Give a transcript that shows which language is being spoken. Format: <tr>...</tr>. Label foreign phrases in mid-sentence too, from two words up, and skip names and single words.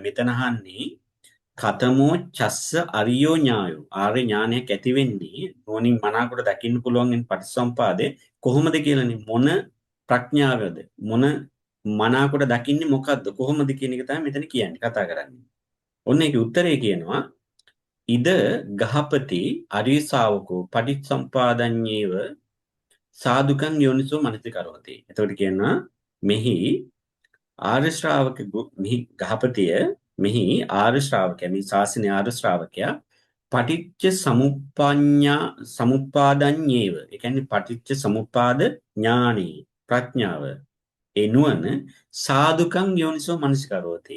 <si>මෙතන අහන්නේ</si> <pi>කතමෝ චස්ස අරියෝ ඥායෝ.</pi> <si>ආර්ය ඥානයක් ඇති වෙන්නේ නෝනින් මනාකොට දකින්න පුළුවන් වෙන පටිච්චසමුපාදේ කොහොමද කියලානේ. මොන ප්‍රඥාවද? මොන මනාකොට දකින්නේ මොකද්ද? කොහොමද කියන එක තමයි මෙතන කියන්නේ කතා කරන්නේ. ඔන්න ඒකේ උත්තරේ කියනවා</si> <pi>ඉද ගහපති අරිය ශාවකෝ පටිච්චසම්පාදඤ්ඤේව සාදුකං යෝනිසෝ මනසිකරෝති.</pi> <si>එතකොට කියනවා මෙහි ආර්ය ශ්‍රාවක මෙහි ගහපතිය මෙහි ආර්ය ශ්‍රාවකයා මේ ශාසනයේ ආර්ය ශ්‍රාවකයා</si> <pi>පටිච්ච සමුප්පඤ්ඤා සමුප්පාදඤ්ඤේව.</pi> <si>ඒ කියන්නේ පටිච්ච සමුප්පාද ඥානෙ ප්‍රඥාව ඒ නුවණ</si> <pi>සාදුකං යෝනිසෝ මනසිකරෝති.</pi>